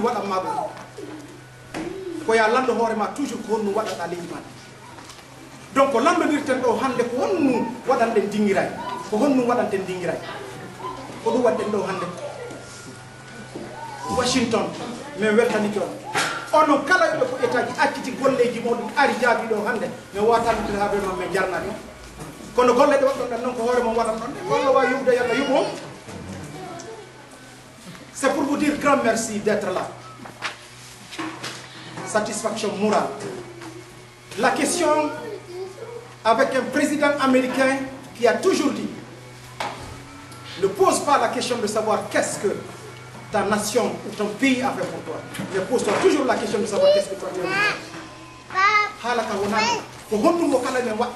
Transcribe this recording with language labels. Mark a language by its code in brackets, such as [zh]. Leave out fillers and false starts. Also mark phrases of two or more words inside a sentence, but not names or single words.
[ff] waɗanma ɗo ko ya lando hoorema toujours ko honnu waɗata leydi ma ndi donc ko landodirten ɗo hande ko honnu waɗanɗen dingiray ko honnu waɗanten dingiray ko ɗum waɗɗen ɗo hande Washington min weltaniki on onon kala ɓe ko état ji acciti golleji moɗum ari jaabi ɗo hande min watannodir ha ɓe noon min jarnani kono golle ɗe waɗɗon ɗen noon ko hoore mon waɗan ɗon ɗe golle wawi yubde yalla yuɓo [fr] c'est pour vous dire grand merci d'être là satisfaction morale la question avec un président américain qui a toujours dit ne pose pas la question de savoir qu'est-ce que ta nation ou ton pays a fait pour toi, mais pose-toi toujours la question de savoir qu'est-ce que toi tu as fait.